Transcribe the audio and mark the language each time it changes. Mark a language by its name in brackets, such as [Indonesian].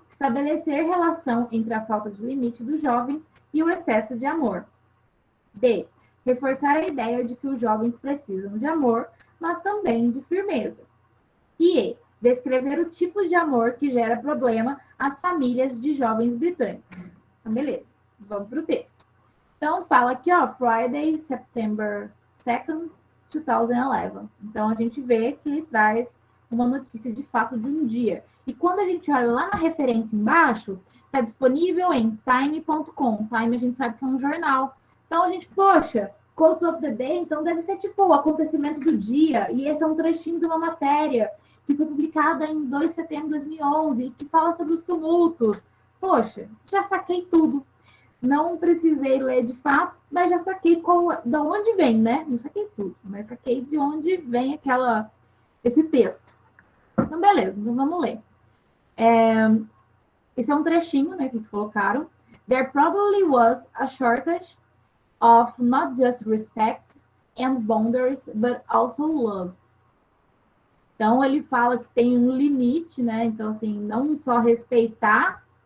[Portuguese] Estabelecer relação entre a falta de limite dos jovens e o excesso de amor. D. Reforçar a ideia de que os jovens precisam de amor, mas também de firmeza. E E. Descrever o tipo de amor que gera problema às famílias de jovens britânicos. Então, beleza. Vamos para o texto. Então, fala aqui, ó, Friday, September 2nd, 2011. Então, a gente vê que ele traz uma notícia de fato de um dia. E quando a gente olha lá na referência embaixo, está disponível em time.com. Time a gente sabe que é um jornal. Então, a gente, poxa, Quotes of the Day, então deve ser tipo o acontecimento do dia. E esse é um trechinho de uma matéria que foi publicada em 2 de setembro de 2011 e que fala sobre os tumultos. Poxa, já saquei tudo. Não precisei ler de fato, mas já saquei de onde vem, né? Não saquei tudo, mas saquei de onde vem esse texto. Então, beleza, então vamos ler. Esse é um trechinho, né, que eles colocaram. [English] There probably was a shortage of not just respect and boundaries, but also love. [Portuguese] Então, ele fala que tem um limite, né? Então, assim, não só respeitar